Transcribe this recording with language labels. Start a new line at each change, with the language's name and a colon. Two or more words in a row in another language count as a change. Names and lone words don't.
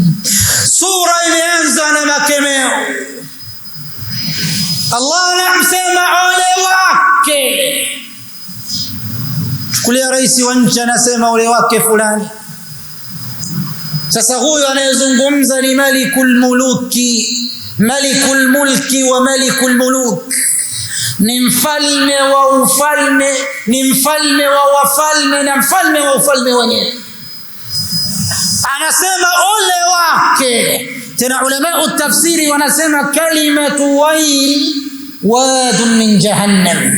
Swahili: Sura imeanza na makemeo. Allah anasema ole wake. Chukulia rais wa nchi anasema ole wake fulani. Sasa huyo anayezungumza ni
Arabic: مالك الملك وملك الملوك,
Swahili: ni mfalme wa ufalme, ni mfalme wa wafalme na mfalme wa ufalme wenyewe. Anasema ole wake. Tena ulama tafsiri wanasema
Arabic: كلمة ويل واد من جهنم.